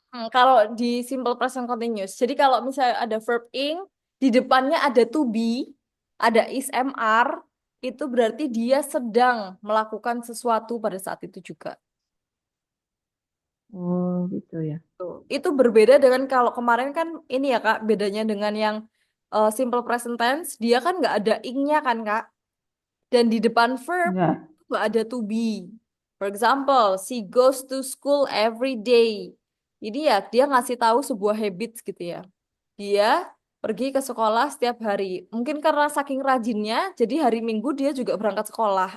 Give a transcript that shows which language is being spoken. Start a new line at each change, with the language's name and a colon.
Indonesian: Kalau di simple present continuous, jadi kalau misalnya ada verb ing, di depannya ada to be, ada is, am, are, itu berarti dia sedang melakukan sesuatu pada saat itu juga. Oh, gitu ya. Tuh. Itu berbeda dengan kalau kemarin kan ini ya, Kak, bedanya dengan yang simple present tense, dia kan nggak ada ing-nya kan, Kak. Dan di depan verb Enggak. nggak ada to be.
English: For example, she goes to school every day.
Indonesian: Jadi ya dia ngasih tahu sebuah habits gitu ya. Dia pergi ke sekolah setiap hari. Mungkin karena saking rajinnya, jadi hari Minggu dia juga berangkat sekolah.